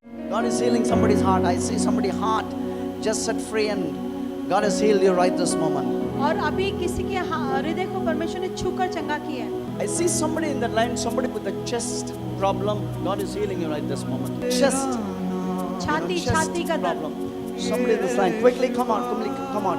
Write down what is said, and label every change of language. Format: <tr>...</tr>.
<en>God is healing somebody's heart. I see somebody's heart just set free and God has healed you right this moment.</en> <hi>और अभी किसी के हृदय को परमेश्वर ने छूकर चंगा किया है।</hi> <en>I see somebody in the line, somebody with a chest problem. God is healing you right this moment. Chest.</en> <hi>छाती का दर्द।</hi> <en>problem. Somebody in this line, quickly come on, come on.</en>